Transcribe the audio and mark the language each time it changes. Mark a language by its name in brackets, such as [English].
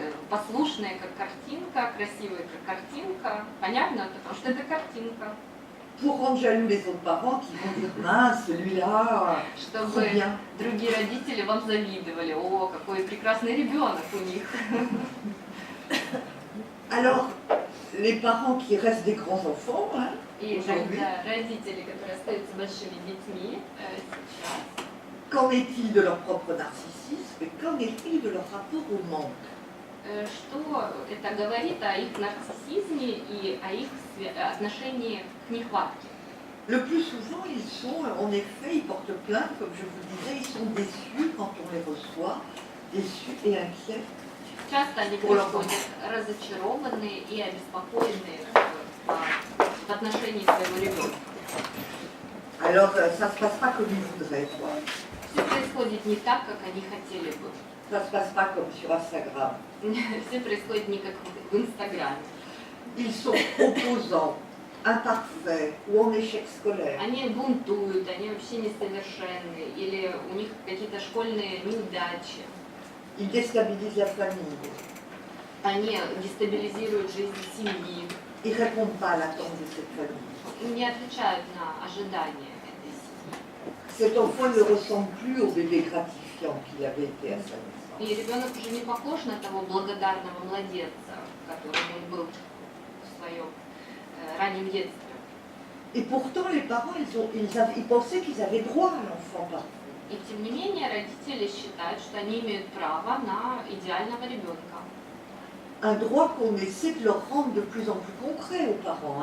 [Russian] Послушная как картинка, красивая как картинка. Понятно? Потому что это картинка. [French] pour rendre jaloux les autres parents qui vont dire mince, celui-là, trop [Russian] Чтобы [French] bien. [Russian] другие родители вам завидовали. О, какой прекрасный ребенок у них. [French] Alors, les parents qui restent des grands enfants, hein, [Russian] И [French] aujourd'hui, [Russian] тогда родители, которые остаются большими детьми сейчас, [French] qu'en est-il de leur propre narcissisme et qu'en est-il de leur rapport au manque? [Russian] что это говорит о их нарциссизме и о их отношении к нехватке. [French] Le plus souvent, ils sont, en effet, ils portent plainte, comme je vous disais, ils sont déçus quand on les reçoit, déçus et inquiets. [Russian] Часто они приходят разочарованные и обеспокоенные в отношении своего ребенка. [French] Alors, ça ne se passe pas comme ils voudraient, quoi. [Russian] Все происходит не так, как они хотели бы. [French] Ça ne se passe pas comme sur Instagram. [Russian] Все происходит не как в Инстаграме. [French] Ils sont opposants, imparfaits ou en échec scolaire. [Russian] Они бунтуют, они вообще несовершенны, или у них какие-то школьные неудачи. [French] Ils déstabilisent la famille. [Russian] Они дестабилизируют жизнь семьи, [French] Ils ne répondent pas à l'attente de cette famille. [Russian] не отвечают на ожидания этой семьи. [French] Cet enfant ne ressemble plus au bébé gratifiant qu'il avait été à sa naissance. [Russian] И ребенок уже не похож на того благодарного младенца, которым он был в своем раннем детстве. [French] Et pourtant, les parents, ils pensaient qu'ils avaient droit à l'enfant parfait. [Russian] И тем не менее родители считают, что они имеют право на идеального ребенка. [French] Un droit qu'on essaie de leur rendre de plus en plus concret aux parents.